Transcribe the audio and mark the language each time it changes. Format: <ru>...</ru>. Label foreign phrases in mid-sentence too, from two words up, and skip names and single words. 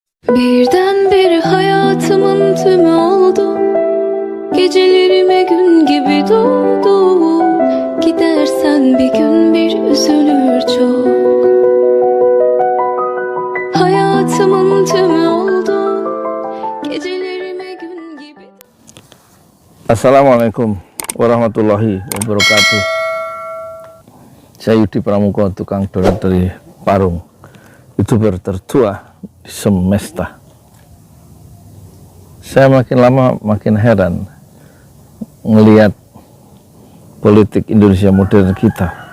<tr>Birdenbire hayatımın tümü oldu. Gecelerime gün gibi doğdu. Gidersen bir gün bir üzülür çok. Hayatımın tümü oldu. Gecelerime gün gibi.</tr> <ar>السلام عليكم ورحمة الله وبركاته.</ar> <id>Saya Yudi Pramuka, tukang donat dari Parung, YouTuber tertua di semesta. Saya makin lama makin heran melihat politik Indonesia modern kita.</id>